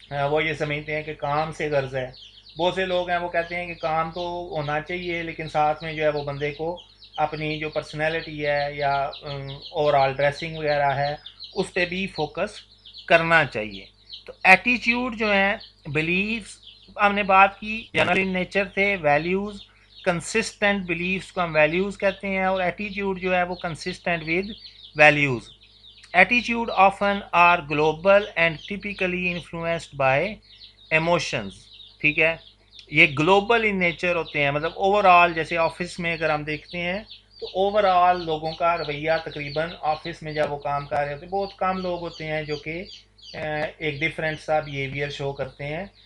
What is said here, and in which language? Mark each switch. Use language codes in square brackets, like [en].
[ur] وہ یہ سمجھتے ہیں کہ کام سے غرض ہے. بہت سے لوگ ہیں وہ کہتے ہیں کہ کام تو ہونا چاہیے، لیکن ساتھ میں جو ہے وہ بندے کو اپنی جو پرسنالٹی ہے یا اوور آل ڈریسنگ وغیرہ ہے اس پہ بھی فوکس کرنا چاہیے. تو ایٹیچیوڈ جو ہیں، بلیفس ہم نے بات کی جنرل ان نیچر تھے، ویلیوز کنسسٹنٹ، بلیفس کو ہم ویلیوز کہتے ہیں، اور ایٹیچیوڈ جو ہے وہ [en] Consistent with values. ایٹیچیوڈ often are global and typically influenced by emotions. [ur] ٹھیک ہے، یہ گلوبل ان نیچر ہوتے ہیں، مطلب اوور آل جیسے آفس میں اگر ہم دیکھتے ہیں تو اوور آل لوگوں کا رویہ تقریباً آفس میں جب وہ کام کر رہے ہوتے ہیں، بہت کم لوگ ہوتے ہیں جو کہ ایک ڈفرینٹ سا بیہیویئر شو کرتے ہیں.